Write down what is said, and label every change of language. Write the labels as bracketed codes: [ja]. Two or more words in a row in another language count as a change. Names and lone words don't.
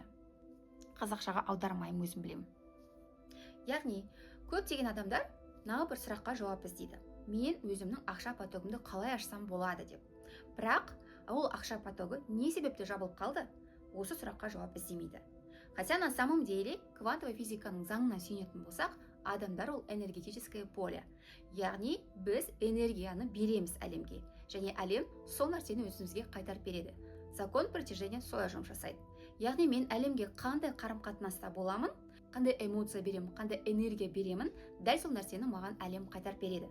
[kk] Қазақшаға аудармаймын, өзім білемін. Яғни көптеген адамдар мынау бір сұраққа жауап іздейді. Мен өзімнің ақша потогымды қалай ашсам болады деп. Бірақ ол ақша потогы не себепті жабылып қалды? Осы сұраққа жауап іздемейді. [ru] Хотя на самом деле квантовая [kk] физиканың заңына сүйенетін болсақ, адамдар ол [ru] энергетическое поле. [kk] Яғни біз энергияны береміз әлемге, және әлем сол нәрсені өзімізге қайтарып береді. [ru] Закон притяжения [kk] солай жұмыс жасайды. Яғни мен әлемге қандай қарым-қатынаста боламын, қандай эмоция беремін, қандай энергия беремін, дәл сол нәрсені маған әлем қайтарып береді.